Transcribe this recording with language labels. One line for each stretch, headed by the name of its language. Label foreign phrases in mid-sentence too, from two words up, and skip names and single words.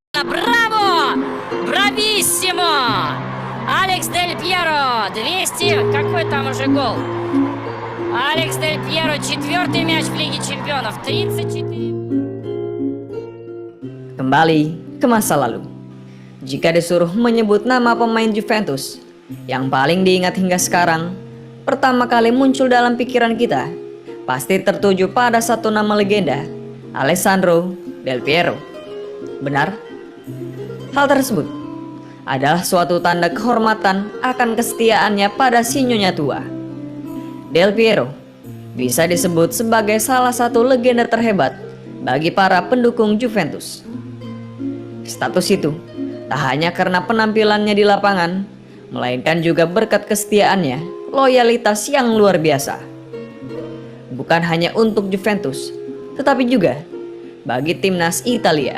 Russian: гениально! Браво! Брависсимо! Алекс Дель Пьеро, 200, какой там уже гол? Алекс Дель Пьеро, 4-й мяч в Лиге Чемпионов, 34.
Indonesian: Kembali ke masa lalu. Jika disuruh menyebut nama pemain Juventus yang paling diingat hingga sekarang, pertama kali muncul dalam pikiran kita, pasti tertuju pada satu nama legenda, Alessandro Del Piero. Benar? Hal tersebut adalah suatu tanda kehormatan akan kesetiaannya pada si nyonya tua. Del Piero bisa disebut sebagai salah satu legenda terhebat bagi para pendukung Juventus. Status itu tak hanya karena penampilannya di lapangan, melainkan juga berkat kesetiaannya, loyalitas yang luar biasa. Bukan hanya untuk Juventus, tetapi juga bagi timnas Italia.